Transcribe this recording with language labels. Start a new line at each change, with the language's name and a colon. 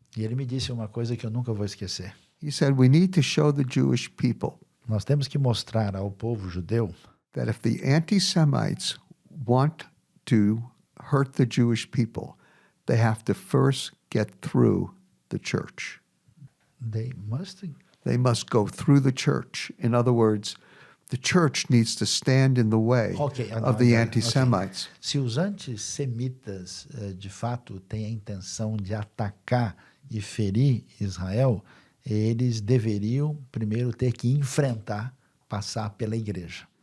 Portuguese: E ele me disse uma coisa que eu nunca vou esquecer.
English: He said, we need to show the Jewish people
Portuguese: Nós temos que mostrar ao povo judeu
English: that if the anti-Semites want to hurt the Jewish people, they have to first get through the church. They must go through the church. In other words, the church needs to stand in the way of the anti-Semites. Okay.
Portuguese: Se os antissemitas de fato têm a intenção de atacar e ferir Israel, eles deveriam primeiro ter que enfrentar, passar pela igreja.